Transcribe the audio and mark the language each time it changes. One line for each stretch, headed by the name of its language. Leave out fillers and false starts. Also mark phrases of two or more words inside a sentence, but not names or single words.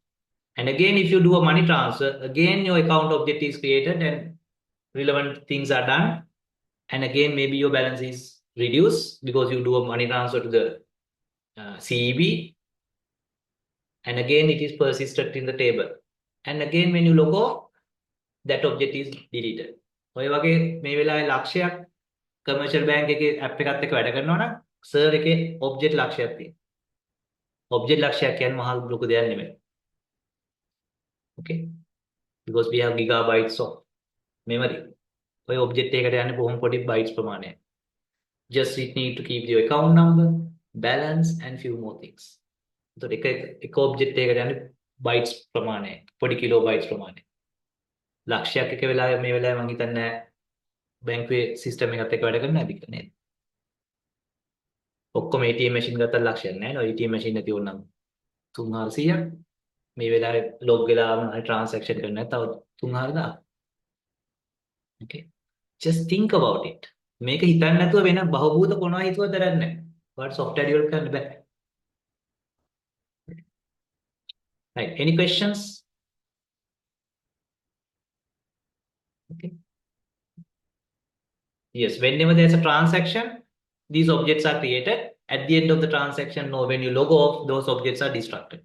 English: And again, if you do a money transfer, again your account object is created and relevant things are done. And again, maybe your balance is reduced because you do a money transfer to the CEB. And again, it is persisted in the table. And again, when you log off, that object is deleted.
Sinhala: ඔය වගේ මේ වෙලාවේ ලක්ෂයක් කමර්ෂල් බැංක් එකේ ඇප් එකත් එක්ක වැඩ කරනවා නම් සර්වර් එකේ ඔබ්ජෙක්ට් ලක්ෂයක් තියෙනවා. ඔබ්ජෙක්ට් ලක්ෂයක් කියන්නේ මහා ලොකු දෙයක් නෙමෙයි.
English: Okay? Because we have gigabytes of memory.
Sinhala: ඔය ඔබ්ජෙක්ට් එකකට යන්නේ බොහොම පොඩි bytes ප්‍රමාණයක්.
English: Just it need to keep your account number, balance and few more things.
Sinhala: එතකොට එක ඔබ්ජෙක්ට් එකකට යන්නේ bytes ප්‍රමාණය. පොඩි kilobytes ප්‍රමාණය. ලක්ෂයක් එක වෙලාවෙ මේ වෙලාවේ මම හිතන්නේ බැංකුවේ සිස්ටම් එකත් එක්ක වැඩ කරන ඇති නේද? ඔක්කොම
English: ATM machine
Sinhala: ගත්තා ලක්ෂයක් නෑ නෝ.
English: ATM machine
Sinhala: නැති ඕනනම් 300ක් මේ වෙලාවේ log වෙලා transaction කරන්න තව 300,000.
English: Okay. Just think about it.
Sinhala: මේක හිතන්න නැතුව වෙන බහූත කොනවා හිතුවද දරන්නේ නැහැ.
English: What software develop
Sinhala: කරන්න බෑ.
English: Right. Any questions? Okay. Yes, whenever there's a transaction, these objects are created. At the end of the transaction, no, when you log off, those objects are destructed.